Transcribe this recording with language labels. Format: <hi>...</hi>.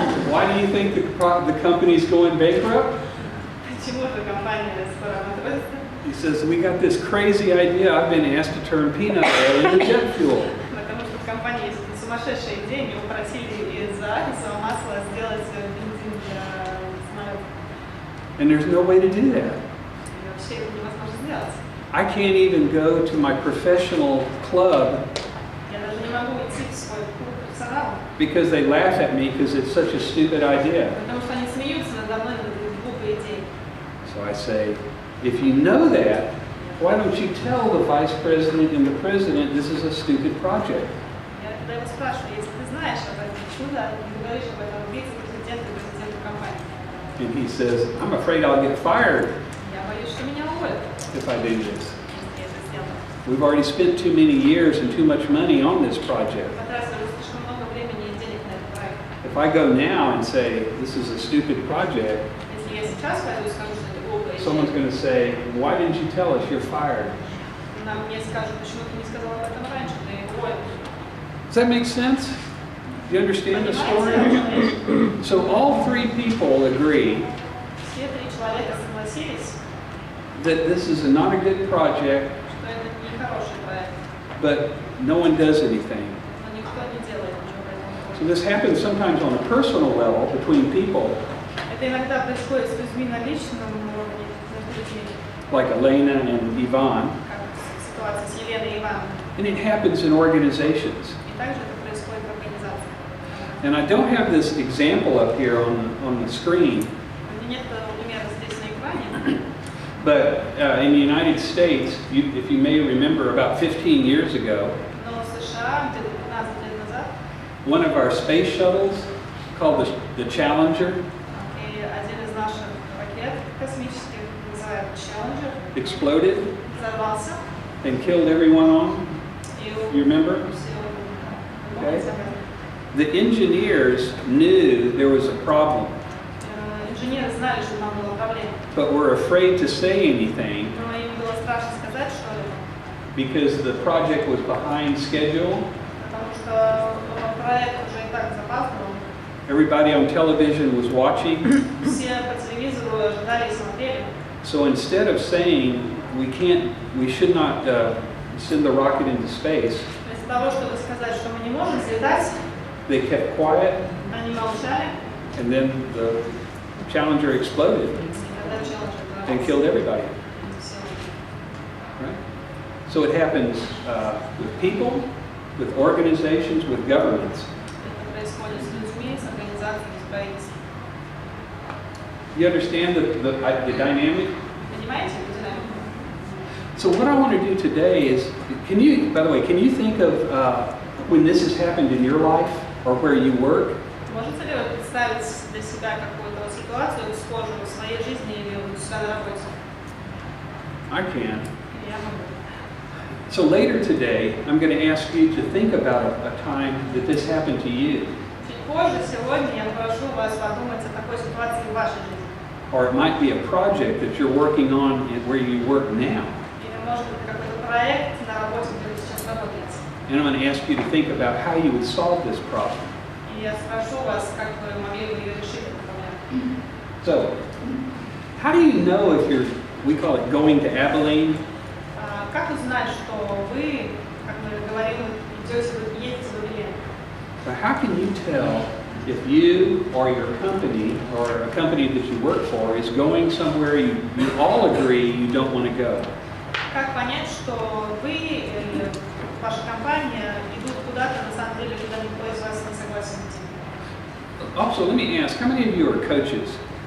<en>Why do you think the company's going bankrupt?</en> <ru>Почему же компания скоро банкротится?</ru> <en>He says, we got this crazy idea. I've been asked to turn peanut oil into jet fuel.</en> <ru>Потому что в компании есть сумасшедшая идея, его просили из арахисового масла сделать бензин для самолета.</ru> <en>And there's no way to do that.</en> <ru>И вообще это невозможно сделать.</ru> <en>I can't even go to my professional club</en> <ru>Я даже не могу идти в свой клуб профессионалов,</ru> <en>because they laugh at me because it's such a stupid idea.</en> <ru>потому что они смеются надо мной над этой глупой идеей.</ru> <en>So I say, if you know that, why don't you tell the vice president and the president this is a stupid project?</en> <ru>Я тогда его спрашиваю, если ты знаешь об этом, почему да, не говоришь об этом вице-президенту и президенту компании?</ru> <en>And he says, I'm afraid I'll get fired</en> <ru>Я боюсь, что меня уволят,</ru> <en>if I do this.</en> <ru>если я это сделаю.</ru> <en>We've already spent too many years and too much money on this project.</en> <ru>Потратили слишком много времени и денег на этот проект.</ru> <en>If I go now and say this is a stupid project,</en> <ru>Если я сейчас пойду и скажу, что это глупая</ru> <en>someone's</en> <ru>идея,</ru> <en>going to say, why didn't you tell us you're fired?</en> <ru>нам мне скажут, почему ты не сказал об этом раньше, ты уволен.</ru> <en>Does that make sense? Do you understand the story?</en> <ru>Понимаете?</ru> <en>So all three people agree</en> <ru>Все три человека согласились,</ru> <en>that this is not a good project,</en> <ru>что это не хороший проект,</ru> <en>but no one does anything.</en> <ru>но никто не делает ничего по этому</ru> <en>So</en> <ru>поводу.</ru> <en>this happens sometimes on a personal level between people,</en> <ru>Это иногда происходит с людьми на личном уровне, между людьми,</ru> <en>like Elena and Yvonne,</en> <ru>как ситуация с Еленой и Иваном.</ru> <en>and it happens in organizations.</en> <ru>И также это происходит в организации.</ru> <en>And I don't have this example up here on the screen,</en> <ru>У меня нет примера здесь на экране,</ru> <en>but in the United States, if you may remember, about 15 years ago,</en> <ru>но в США где-то 15 лет назад</ru> <en>one of our space shuttles, called the Challenger,</en> <ru>и один из наших ракет космических, называют Challenger,</ru> <en>exploded</en> <ru>взорвался.</ru> <en>and killed everyone on.</en> <ru>И</ru> <en>You remember? Okay. The engineers knew there was a problem,</en> <ru>Инженеры знали, что там была проблема,</ru> <en>but were afraid to say anything</en> <ru>но им было страшно сказать что-либо,</ru> <en>because the project was behind schedule.</en> <ru>потому что проект уже и так запаздывал.</ru> <en>Everybody on television was watching.</en> <ru>Все по телевизору ожидали и смотрели.</ru> <en>So instead of saying we should not send the rocket into space,</en> <ru>Вместо того, чтобы сказать, что мы не можем взлетать,</ru> <en>they kept quiet,</en> <ru>они молчали,</ru> <en>and then the Challenger exploded</en> <ru>и когда Challenger</ru> <en>and killed everybody.</en> <ru>все.</ru> <en>Right? So it happens with people, with organizations, with governments.</en> <ru>Это происходит с людьми, с организациями, с правительством.</ru> <en>You understand the dynamic?</en> <ru>Понимаете эту динамику?</ru> <en>So what I want to do today is, by the way, can you think of when this has happened in your life or where you work?</en> <ru>Можете ли вы представить для себя какую-то ситуацию схожую в своей жизни или у себя на работе?</ru> <en>I can.</en> <ru>Я могу.</ru> <en>So later today, I'm going to ask you to think about a time that this happened to you.</en> <ru>Чуть позже, сегодня, я прошу вас подумать о такой ситуации в вашей жизни.</ru> <en>Or it might be a project that you're working on where you work now.</en> <ru>Или, может быть, какой-то проект на работе, где вы сейчас работаете.</ru> <en>and I'm going to ask you to think about how you would solve this problem.</en> <ru>И я спрошу вас, как вы могли бы ее решить, эту проблему.</ru> <en>So, how do you know if you're, we call it going to Abilene?</en> <ru>Как узнать, что вы, как мы говорили, едете в Авилен?</ru> <en>So how can you tell if you or your company or a company that you work for is going somewhere you all agree you don't want to go?</en> <ru>Как понять, что вы или ваша компания идут куда-то, на самом деле, куда никто из вас не согласен идти?</ru> <en>Also, let me ask, how many of you are coaches?</en>